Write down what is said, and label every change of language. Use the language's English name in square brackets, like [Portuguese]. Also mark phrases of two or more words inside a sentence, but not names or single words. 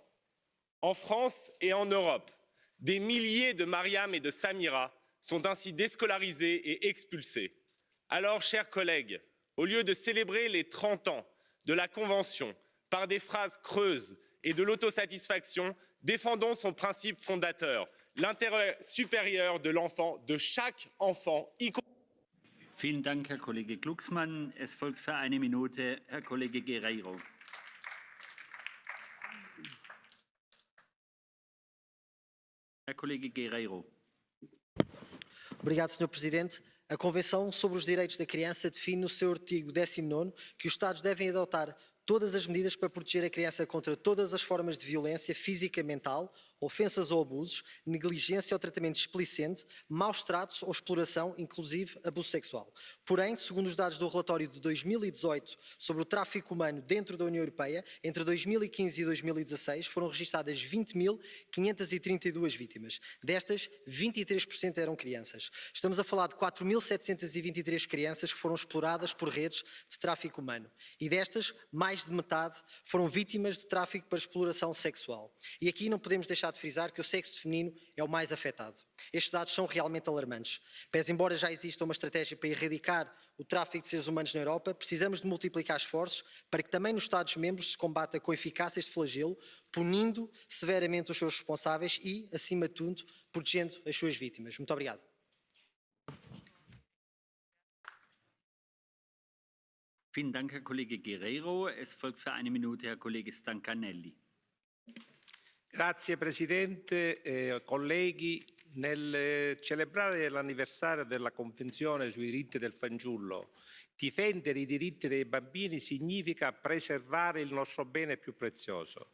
[French] En France et en Europe, des milliers de Mariam et de Samira sont ainsi déscolarisés et expulsés. Alors, chers collègues, au lieu de célébrer les 30 ans de la Convention par des phrases creuses et de l'autosatisfaction, défendons son principe fondateur, l'intérêt supérieur de l'enfant, de chaque enfant, y compris. [German] Vielen Dank, Herr Kollege Glucksmann. Es folgt für eine Minute Herr Kollege Guerreiro. Herr Kollege Guerreiro. [Portuguese] Obrigado, Sr. Presidente. A Convenção sobre os Direitos da Criança define no seu artigo 19º que os Estados devem adotar todas as medidas para proteger a criança contra todas as formas de violência física, mental, ofensas ou abusos, negligência ou tratamento explicente, maus tratos ou exploração, inclusive abuso sexual. Porém, segundo os dados do relatório de 2018 sobre o tráfico humano dentro da União Europeia, entre 2015 e 2016 foram registadas 20.532 vítimas. Destas, 23% eram crianças. Estamos a falar de 4.723 crianças que foram exploradas por redes de tráfico humano. E destas, mais de metade foram vítimas de tráfico para exploração sexual. E aqui não podemos deixar de frisar que o sexo feminino é o mais afetado. Estes dados são realmente alarmantes. Pese embora já exista uma estratégia para erradicar o tráfico de seres humanos na Europa, precisamos de multiplicar esforços para que também nos Estados-membros se combata com eficácia este flagelo, punindo severamente os seus responsáveis e, acima de tudo, protegendo as suas vítimas. Muito obrigado. [German] Vielen Dank, Herr Kollege Guerreiro. Es folgt für eine Minute Herr Kollege Stancanelli. [Italian] Grazie Presidente, colleghi. Nel celebrare l'anniversario della Convenzione sui diritti del fanciullo, difendere i diritti dei bambini significa preservare il nostro bene più prezioso.